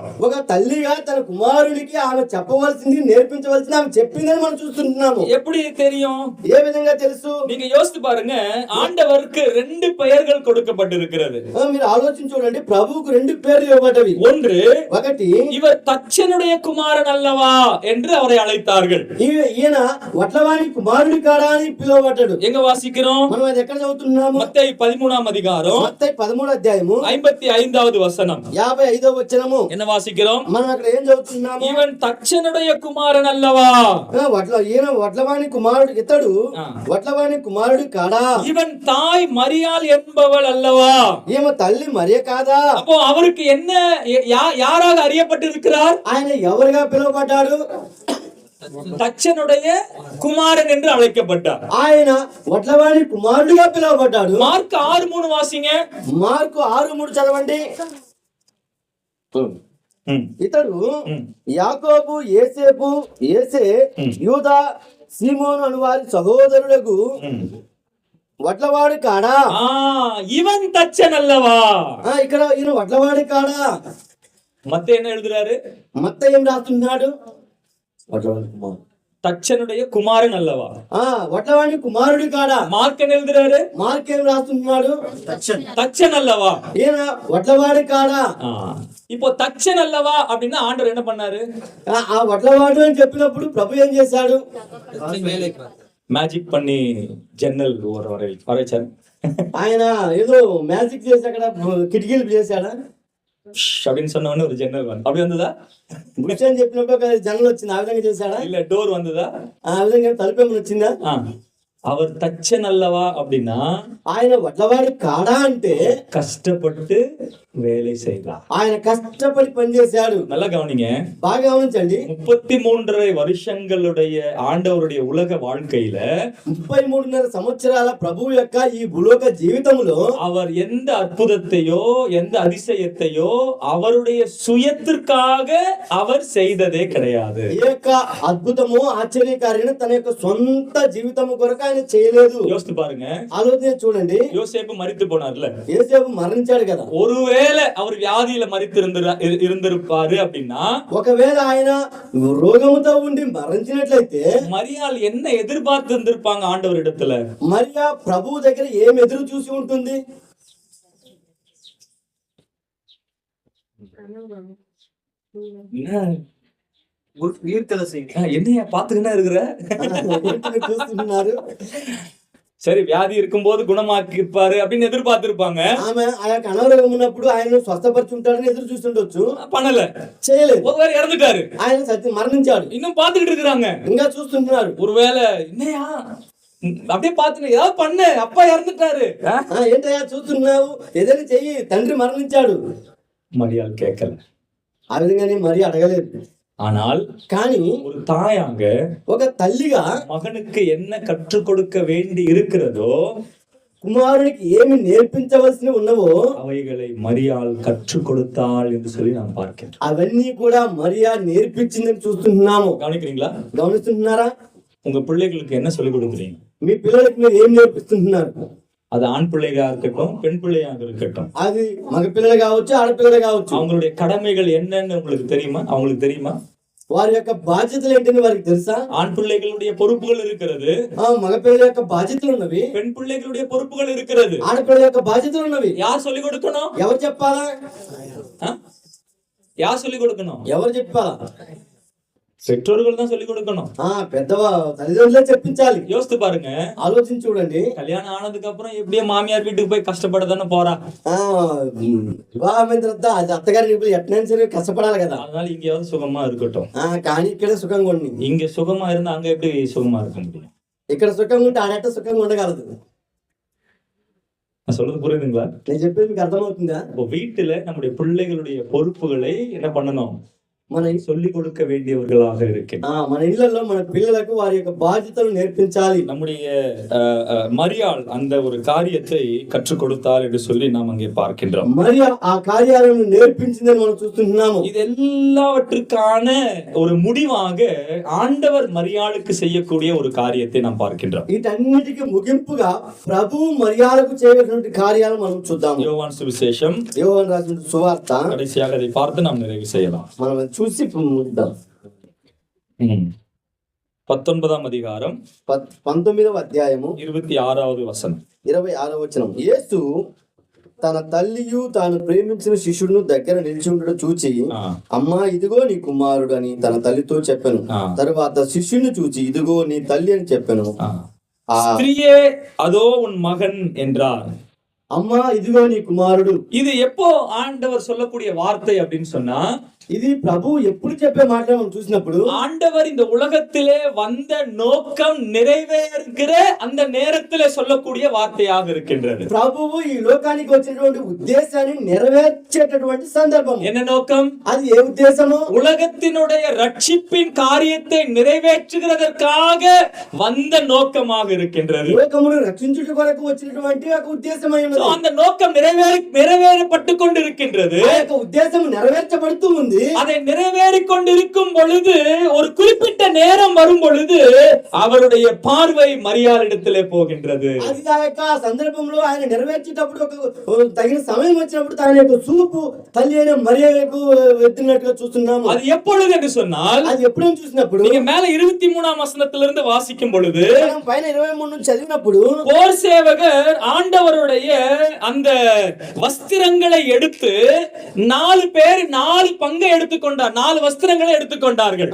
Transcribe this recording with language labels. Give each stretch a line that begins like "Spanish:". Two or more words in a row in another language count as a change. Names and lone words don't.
Telugu: ఒక తల్లిగా తన కుమారుడికి ఆమె చెప్పవలసింది నేర్పించవలసింది ఆమె చెప్పిందని మనం చూస్తున్నాము.
Tamil: எப்படி தெரியும்?
Telugu: ఏ విధంగా తెలుసు?
Tamil: நீங்க யோசித்து பாருங்க, ஆண்டவருக்கு 2 பெயர்கள் கொடுக்கப்பட்டிருக்கிறது.
Telugu: మీరు ఆలోచించి చూడండి, ప్రభువుకు 2 పేర్లు ఇవ్వబడ్డవి.
Tamil: ஒன்று,
Telugu: ఒకటి
Tamil: இவர் தச்சனுடைய குமாரன் அல்லவா என்று அவரை அழைத்தார்கள்.
Telugu: ఈయన వడ్లవాణి కుమారుడి కాడా అని పిలువబడ్డాడు.
Tamil: எங்க வாசிக்கிறோம்?
Telugu: మనం అది ఎక్కడ చదువుతున్నాము?
Tamil: மத்தேயு 13ஆம் அதிகாரம்
Telugu: మత్తయి 13వ అధ్యాయము
Tamil: 55வது వசனம்.
Telugu: 55వ వచనము.
Tamil: என்ன வாசிக்கிறோம்?
Telugu: మనం అక్కడ ఏం చదువుతున్నాము?
Tamil: இவன் தச்சனுடைய குமாரன் அல்லவா?
Telugu: ఈయన వడ్లవాణి కుమారుడు, ఇతడు వడ్లవాణి కుమారుడు కాడా?
Tamil: இவன் தாய் மரியாள் என்பவள் அல்லவா?
Telugu: ఈమె తల్లి మరియ కాదా?
Tamil: அப்போ அவருக்கு என்ன யாராக அறியப்பட்டிருக்கிறார்?
Telugu: ఆయన ఎవరుగా పిలువబడ్డాడు?
Tamil: தச்சனுடைய குமாரன் என்று அழைக்கப்பட்டார்.
Telugu: ఆయన వడ్లవాణి కుమారుడిగా పిలువబడ్డాడు.
Tamil: మార్క్ 6:3 వాసింగ.
Telugu: మార్కు 6:3 చదవండి. ఇతడు యాకోబు, యేసేపు, యేసే, యూదా, సీమోను అను వారి సహోదరులకు వడ్లవాడి కాడా?
Tamil: இவன் தச்சன் அல்லவா?
Telugu: ఇక్కడ ఈయన వడ్లవాడి కాడా?
Tamil: மத்தேயு என்ன எழுதுறாரு?
Telugu: మత్తయి ఏం రాస్తున్నాడు?
Tamil: தச்சனுடைய குமாரன் அல்லவா?
Telugu: వడ్లవాడి కుమారుడి కాడా?
Tamil: మార్క్ என்ன எழுதுறாரு?
Telugu: మార్క్ ఏం రాస్తున్నాడు?
Tamil: தச்சன் அல்லவா?
Telugu: ఈయన వడ్లవాడి కాడా?
Tamil: இப்போ தச்சன் அல்லவா அப்படின்னா ஆண்டவர் என்ன பண்ணாரு?
Telugu: ఆ వడ్లవాడు అని చెప్పినప్పుడు ప్రభు ఏం చేశాడు?
Tamil: மேஜிக் பண்ணி ஜன்னல் வரைச்சாரு.
Telugu: ఆయన ఏదో మ్యాజిక్ చేసి అక్కడ కిటికీలు చేశాడా
Tamil: அப்படின்னு சொன்ன உடனே ஒரு ஜன்னல் வந்து அப்படி வந்ததா?
Telugu: బుష్ అని చెప్పినప్పుడు ఒక జన్నల్ వచ్చింది, ఆ విధంగా చేశాడా?
Tamil: இல்ல డోర్ வந்ததா?
Telugu: ఆ విధంగా తలుపేమని వచ్చిందా?
Tamil: அவர் தச்சன் அல்லவா அப்படின்னா
Telugu: ఆయన వడ్లవాడి కాడా అంటే
Tamil: கஷ்டப்பட்டு வேலை செய்தார்.
Telugu: ఆయన కష్టపడి పనిచేశాడు.
Tamil: நல்லா கவனிங்க,
Telugu: బాగా గమనించండి.
Tamil: 33.5 வருஷங்களுடைய ஆண்டவருடைய உலக வாழ்க்கையில
Telugu: 33.5 సంవత్సరాల ప్రభువు యొక్క ఈ భూలోక జీవితంలో
Tamil: அவர் எந்த அற்புதத்தையோ எந்த அதிசயத்தையோ அவருடைய சுயத்திற்காக அவர் செய்ததே கிடையாது.
Telugu: ఈ యొక్క అద్భుతము ఆశ్చర్యకార్యం తన యొక్క సొంత జీవితం కొరకు ఆయన చేయలేదు.
Tamil: யோசித்து பாருங்க,
Telugu: ఆలోచన చూడండి.
Tamil: யோசேப்பு மரித்து போனார்ல,
Telugu: యోసేపు మరణించాడు కదా.
Tamil: ஒருவேளை அவர் வியாதியில மரித்து இருந்திருப்பாரு அப்படின்னா,
Telugu: ఒకవేళ ఆయన రోగముతో ఉండి మరణించినట్లయితే
Tamil: மரியாள் என்ன எதிர்பார்த்து இருந்திருப்பாங்க ஆண்டவரிடத்துல?
Telugu: మరియా ప్రభువు దగ్గర ఏం ఎదురు చూసి ఉంటుంది?
Tamil: என்னையா பாத்துக்கினா இருக்கிற?
Telugu: చూస్తున్నారు.
Tamil: சரி, வியாதி இருக்கும்போது குணமாக்கி இருப்பாரு அப்படின்னு எதிர்பார்த்திருப்பாங்க.
Telugu: ఆమె ఆ యొక్క అనారోగ్యం ఉన్నప్పుడు ఆయన స్వస్థపరిచి ఉంటాడని ఎదురు చూస్తుండొచ్చు.
Tamil: பண்ணல,
Telugu: చేయలేదు.
Tamil: ஒருவேளை இறந்துட்டாரு,
Telugu: ఆయన సత్యం మరణించాడు.
Tamil: இன்னும் பாத்துக்கிட்டு இருக்கிறாங்க,
Telugu: ఇంకా చూస్తుంటున్నారు.
Tamil: ஒருவேளை என்னையா அப்படியே பாத்துட்டு ஏதாவது பண்ணு, அப்பா இறந்துட்டாரு.
Telugu: ఏంటయ్యా చూస్తున్నావు, ఏదైనా చెయ్యి, తండ్రి మరణించాడు.
Tamil: மரியாள் கேட்கல,
Telugu: ఆ విధంగానే మరి అడగలేదు.
Tamil: ஆனால்
Telugu: కానీ
Tamil: ஒரு தாயாக
Telugu: ఒక తల్లిగా
Tamil: மகனுக்கு என்ன கற்றுக் கொடுக்க வேண்டி இருக்கிறதோ,
Telugu: కుమారునికి ఏమి నేర్పించవలసి ఉన్నవో
Tamil: அவைகளை மரியாள் கற்றுக் கொடுத்தாள் என்று சொல்லி நாம் பார்க்கிறோம்.
Telugu: అవన్నీ కూడా మరియా నేర్పించిందని చూస్తున్నాము.
Tamil: கவனிக்கிறீங்களா?
Telugu: గమనిస్తున్నారా?
Tamil: உங்க பிள்ளைகளுக்கு என்ன சொல்லிக் கொடுக்குறீங்க?
Telugu: మీ పిల్లలకి మీరు ఏం నేర్పిస్తున్నారు?
Tamil: அது ஆண் பிள்ளைగా இருக்கட்டும், பெண் பிள்ளையாக இருக்கட்டும்,
Telugu: అది మగ పిల్లలు కావచ్చు, ఆడపిల్లలు కావచ్చు,
Tamil: அவங்களுடைய கடமைகள் என்னன்னு உங்களுக்கு தெரியுமா? அவங்களுக்கு தெரியுமா?
Telugu: వారి యొక్క బాధ్యతలు ఏంటని వారికి తెలుసా?
Tamil: ஆண் பிள்ளைகளுடைய பொறுப்புகள் இருக்கிறது,
Telugu: మగ పిల్లల యొక్క బాధ్యతలు ఉన్నవి,
Tamil: பெண் பிள்ளைகளுடைய பொறுப்புகள் இருக்கிறது.
Telugu: ఆడపిల్లల యొక్క బాధ్యతలు ఉన్నవి.
Tamil: யார் சொல்லிக் கொடுக்கணும்?
Telugu: ఎవరు చెప్పాలా?
Tamil: யார் சொல்லிக் கொடுக்கணும்?
Telugu: ఎవరు చెప్పాలా?
Tamil: பெற்றோர்கள் தான் சொல்லிக் கொடுக்கணும்.
Telugu: తల్లిదండ్రులే చెప్పించాలి.
Tamil: யோசித்து பாருங்க,
Telugu: ఆలోచించి చూడండి.
Tamil: கல்யாணம் ஆனதுக்கு அப்புறம் எப்படியே மாமியார் வீட்டுக்கு போய் கஷ்டப்படதானே போறா.
Telugu: వివాహమైన తర్వాత అది అత్తగారి ఇప్పుడు ఎట్నైనా సరే కష్టపడాలి కదా.
Tamil: அதனால இங்கேயாவது சுகமா இருக்கட்டும்.
Telugu: కానీ ఇక్కడే సుఖంగా ఉండి,
Tamil: இங்க சுகமா இருந்தா அங்க எப்படி சுகமா இருக்க முடியும்?
Telugu: ఇక్కడ సుఖంగా ఉంటే ఆడట సుఖంగా ఉండగలదు.
Tamil: நான் சொல்றது புரியுதுங்களா?
Telugu: నేను చెప్పేది మీకు అర్థమవుతుందా?
Tamil: இப்போ வீட்டுல நம்முடைய பிள்ளைகளுடைய பொறுப்புகளை என்ன பண்ணணும்?
Telugu: మన
Tamil: சொல்லிக் கொடுக்க வேண்டியவர்களாக இருக்கு.
Telugu: మన ఇళ్లలో మన పిల్లలకు వారి యొక్క బాధ్యతలు నేర్పించాలి.
Tamil: நம்முடைய மரியாள் அந்த ஒரு காரியத்தை கற்றுக் கொடுத்தார் என்று சொல்லி நாம் அங்கே பார்க்கின்றோம்.
Telugu: మరియా ఆ కార్యాలను నేర్పించిందని మనం చూస్తున్నాము.
Tamil: இது எல்லாவற்றுக்கான ஒரு முடிவாக ஆண்டவர் மரியாளுக்கு செய்யக்கூடிய ஒரு காரியத்தை நாம் பார்க்கின்றோம்.
Telugu: వీటన్నిటికీ ముగింపుగా ప్రభువు మరియాలకు చేయవలసిన కార్యాలు మనం చూద్దాం.
Tamil: யோவான் சுவிசேஷம்
Telugu: యోహాను రాసిన సువార్త
Tamil: கடைசியாக அதை பார்த்து நாம் நிறைவு செய்யலாம்.
Telugu: మనం చూసి ముగిద్దాం.
Tamil: 19వ அதிகாரம்
Telugu: 19వ అధ్యాయము
Tamil: 26வது வசனம்.
Telugu: 26వ వచనం. యేసు తన తల్లియు తాను ప్రేమించిన శిష్యుడును దగ్గర నిలిచి ఉండడం చూచి, అమ్మా ఇదిగో నీ కుమారుడు అని తన తల్లితో చెప్పాను. తరువాత శిష్యుని చూచి, ఇదిగో నీ తల్లి అని చెప్పాను.
Tamil: ஸ்திரியே அதோ உன் மகன் என்றார்.
Telugu: అమ్మా ఇదిగో నీ కుమారుడు.
Tamil: இது எப்போ ஆண்டவர் சொல்லக்கூடிய வார்த்தை அப்படின்னு சொன்னா,
Telugu: ఇది ప్రభు ఎప్పుడు చెప్పే మాట మనం చూసినప్పుడు,
Tamil: ஆண்டவர் இந்த உலகத்திலே வந்த நோக்கம் நிறைவேறுகிற அந்த நேரத்திலே சொல்லக்கூடிய வார்த்தையாக இருக்கின்றது.
Telugu: ప్రభువు ఈ లోకానికి వచ్చినటువంటి ఉద్దేశాన్ని నెరవేర్చేటటువంటి సందర్భం.
Tamil: என்ன நோக்கம்?
Telugu: అది ఏ ఉద్దేశము?
Tamil: உலகத்தினுடைய ரட்சிப்பின் காரியத்தை நிறைவேற்றுகிறதற்காக வந்த நோக்கமாக இருக்கின்றது.
Telugu: లోకమును రక్షించుట కొరకు వచ్చినటువంటి ఒక ఉద్దేశమై ఉన్నది.
Tamil: அந்த நோக்கம் நிறைவேறப்பட்டு கொண்டிருக்கின்றது.
Telugu: ఆ యొక్క ఉద్దేశం నెరవేర్చబడుతూ ఉంది.
Tamil: அதை நிறைவேறிக் கொண்டிருக்கும் பொழுது, ஒரு குறிப்பிட்ட நேரம் வரும் பொழுது அவருடைய பார்வை மரியாளிடத்திலே போகின்றது.
Telugu: అది ఆ యొక్క సందర్భంలో ఆయన నెరవేర్చేటప్పుడు ఒక తగిన సమయం వచ్చినప్పుడు ఆయన యొక్క చూపు తల్లి అయిన మరియకు వెళ్తున్నట్టుగా చూస్తున్నాము.
Tamil: அது எப்பொழுது என்று சொன்னால்,
Telugu: అది ఎప్పుడైనా చూసినప్పుడు,
Tamil: நீங்க மேல 23ஆம் வசனத்திலிருந்து வாசிக்கும் பொழுது,
Telugu: పైన 23 నుంచి చదివినప్పుడు,
Tamil: போர் சேவகர் ஆண்டவருடைய அந்த வஸ்திரங்களை எடுத்து 4 பேர் 4 பங்கை எடுத்துக்கொண்டார், 4 வஸ்திரங்களை எடுத்துக்கொண்டார்கள்.